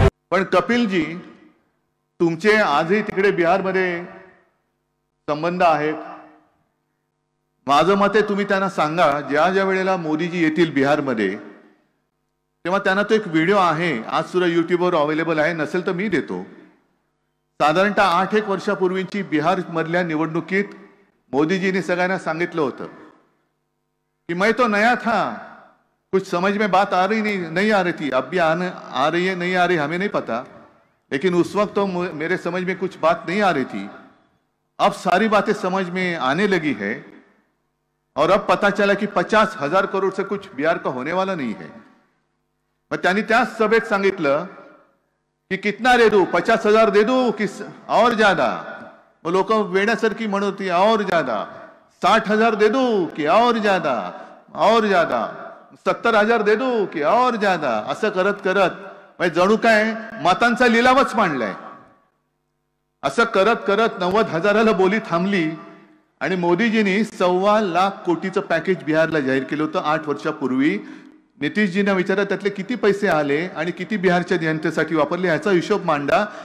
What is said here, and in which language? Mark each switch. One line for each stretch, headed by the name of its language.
Marathi: पण कपिलजी, तुमचे आजही तिकडे बिहारमध्ये संबंध आहेत. माझं मत आहे तुम्ही त्यांना सांगा, ज्या ज्या वेळेला मोदीजी येतील बिहारमध्ये तेव्हा त्यांना तो एक व्हिडिओ आहे, आज सुद्धा युट्यूबवर अवेलेबल आहे, नसेल तर मी देतो. साधारणतः 8-1 वर्षापूर्वीची बिहार मधल्या निवडणुकीत मोदीजीने सगळ्यांना सांगितलं होतं
Hindi: कि मैं तो नया था, कुछ समझ में बात आ रही नहीं आ रही थी, अब भी आ रही है नहीं आ रही हमें नहीं पता, लेकिन उस वक्त तो मेरे समझ में कुछ बात नहीं आ रही थी. अब सारी बातें समझ में आने लगी है और अब पता चला कि 50,000 करोड़ से कुछ बिहार का होने वाला नहीं है.
Marathi: मग त्यांनी त्याच सभेत सांगितलं
Hindi: कि कितना दे दूं, 50,000 दे दूं कि और ज्यादा. वो लोक
Marathi: वेड्यासारखी म्हणत होती
Hindi: और ज्यादा, 60,000 दे दूं कि और ज्यादा, और ज्यादा, 70,000 दे दूं कि और ज्यादा.
Marathi: असं करत करत जणू काय मतांचा लिलावच मांडलाय. असं करत करत 90,000ला बोली थांबली आणि मोदीजींनी 1.25 लाख कोटीचं पॅकेज बिहारला जाहीर केलं होतं 8 वर्षापूर्वी. नितीशजींना विचारा त्यातले किती पैसे आले आणि किती बिहारच्या जनतेसाठी वापरले याचा हिशोब मांडा.